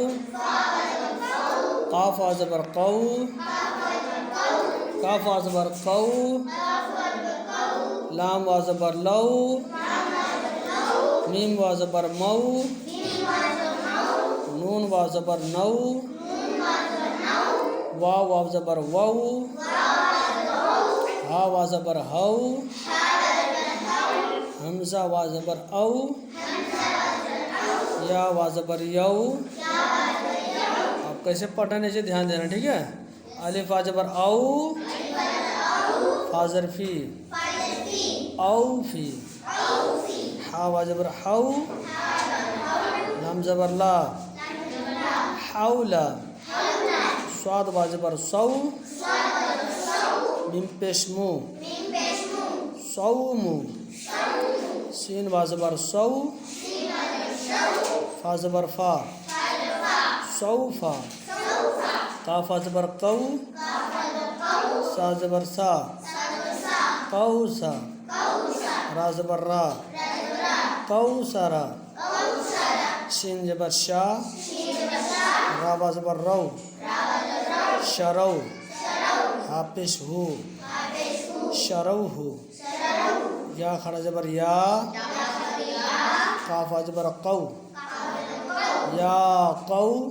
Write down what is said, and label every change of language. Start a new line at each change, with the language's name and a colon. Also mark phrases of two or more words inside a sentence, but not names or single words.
Urdu: قاف وا زبر قو، کاف وا زبر قو، لام وا زبر لو، میم وا زبر مو، نون وا زبر نو، واو وا زبر وو، ہا وا زبر ہو، حمزہ وا زبر او، یا وا زبر یو. آپ کیسے پڑھنے سے دھیان دینا، ٹھیک ہے. الف وا زبر او، فا زر فی، او فی، حا وا زبر حو، لام زبر لا، حولا، صاد وا زبر سو، میم پیش مو، صومو، سین وا زبر سو، فا زبر فا، صوفا، قاف وا زبر قو، سا زبر سا، قوسا، را زبر را، قوسرا، شین زبر شا، را وا زبر رو، شرو، ہا پیش ہو، شروہ، یا کھڑا زبر یا، قاف وا زبر قو، یا قو،